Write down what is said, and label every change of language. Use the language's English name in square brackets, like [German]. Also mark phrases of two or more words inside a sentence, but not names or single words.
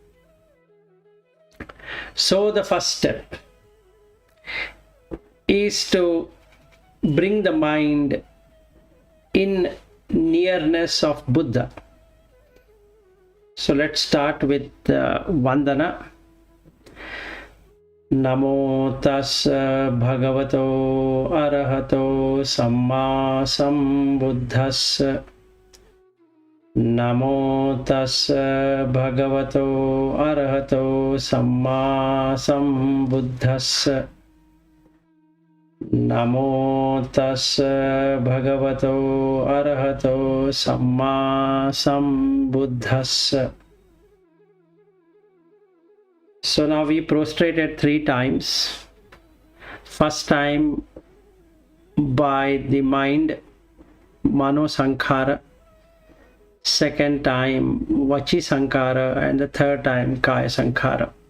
[English] So the first step is to bring the mind in nearness of Buddha. So let's start with Vandana. [Pali] Namo tassa bhagavato arahato samma sambuddhassa. Namo tassa bhagavato arahato samma sambuddhassa. Namo tassa bhagavato arahato samma sambuddhassa. [English] So now we prostrated 3 times. First time by the mind, [Pali] Mano Sankhara. [English] Second time [Pali] Vachi Sankhara, [English] and the third time [Pali] Kaya Sankhara.